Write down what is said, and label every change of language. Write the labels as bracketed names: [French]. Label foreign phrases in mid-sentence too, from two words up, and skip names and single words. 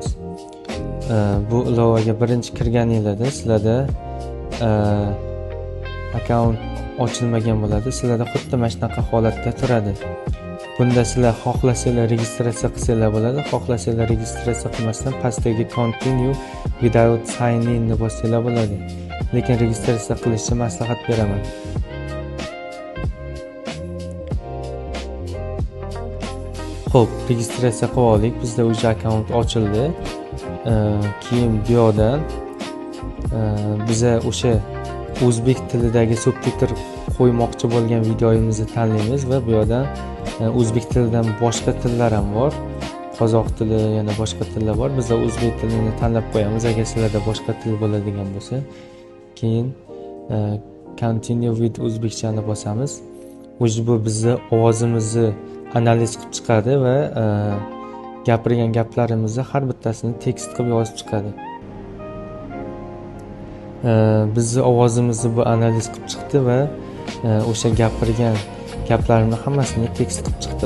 [Uzbek] Bu ilovaga birinchi kirganingizda sizlarda akkaunt ochilmagan bo'ladi. Sizlarda xuddi mana shunaqa holatda turadi. Bunda sizlar xohlasanglar registratsiya qilsanglar bo'ladi, xohlasanglar registratsiya qilmasdan pastdagi [English] continue without sign in [Uzbek] ni bossanglar bo'ladi. Lekin registratsiya qilishni maslahat beraman. Xo'p, registratsiya qilib oldik. Bizda o'sha akkaunt ochildi. Keyin bu yerdan biz o'sha o'zbek tilidagi subtitr qo'ymoqchi bo'lgan videomizni tanlaymiz va bu yerdan o'zbek tilidan boshqa tillar ham bor. Qozoq tili, yana boshqa tillar bor. Biz o'zbek tilini tanlab qo'yamiz agar sizlarda boshqa til bo'ladigan bo'lsa. Keyin [English] continue with [Uzbek] o'zbekchani bosamiz. O'zi bu bizni ovozimizni analiz qilib chiqadi va gapirgan gaplarimizni har bittasini tekst qilib yozib chiqadi. Bizni ovozimizni bu analiz qilib chiqdi va o'sha gapirgan gaplarni hammasini tekst qilib chiqdi.